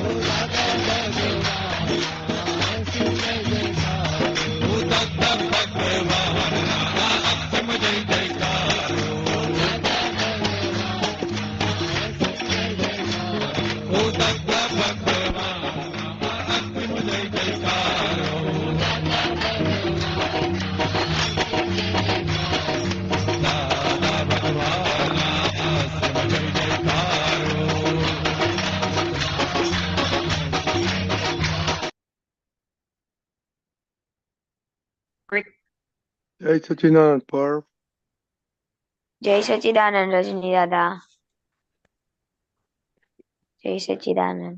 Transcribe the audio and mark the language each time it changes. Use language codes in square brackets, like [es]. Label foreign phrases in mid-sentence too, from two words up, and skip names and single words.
[hi] ओ दादा भगवान असीम जय जयकार हो ओ दादा भगवान असीम जय जयकार हो दादा भगवान असीम जय जयकार हो [gu] જય સચિદાનંદ પર જય સચિદાનંદ રજની દાદા. જય સચિદાનંદ.